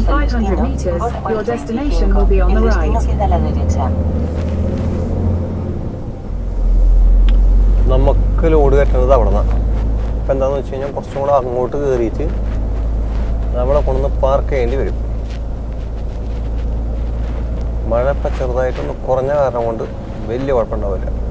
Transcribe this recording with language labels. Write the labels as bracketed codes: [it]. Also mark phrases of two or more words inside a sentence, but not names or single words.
[en] In [es] al [en] 500 [es] destino. [en] meters, Borcherworth your 25. destination will be on the [es] El destino [en] right. [es] queda a la derecha. [ml] നമുക്ക് ലോഡ് കയറ്റുന്നത് അവിടെ നിന്നാണ്. ഇപ്പം എന്താണെന്ന് വെച്ച് കഴിഞ്ഞാൽ കുറച്ചും കൂടെ അങ്ങോട്ട് കയറിയിട്ട് നമ്മളെ കൊണ്ടുവന്ന് പാർക്ക് ചെയ്യേണ്ടി വരും. മഴ ഇപ്പം ചെറുതായിട്ടൊന്ന് കുറഞ്ഞ കാരണം കൊണ്ട് വലിയ കുഴപ്പമുണ്ടാവില്ല.